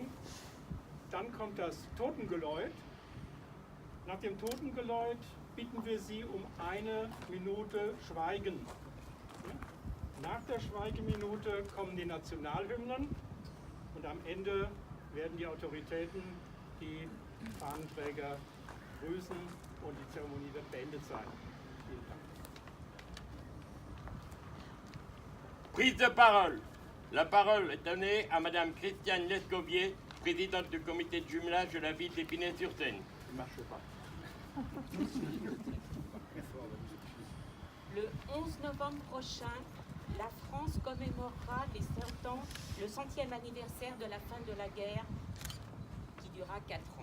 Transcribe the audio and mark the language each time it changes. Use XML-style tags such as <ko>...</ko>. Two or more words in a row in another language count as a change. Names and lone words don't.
<de>Dann kommt das Totengeläut. Nach dem Totengeläut bitten wir Sie um 1 Minute Schweigen. Nach der Schweigeminute kommen die Nationalhymnen und am Ende werden die Autoritäten die Fahnenträger grüßen und die Zeremonie wird beendet sein. Vielen Dank.</de> <fr>Prise de parole. La parole est donnée à Madame Christiane Lescovier, présidente du comité de jumelage de la ville d'Épinay-sur-Seine. Ça ne marche pas. Le 11 novembre prochain, la France commémorera le 100e anniversaire de la fin de la guerre qui dura 4 ans.</fr>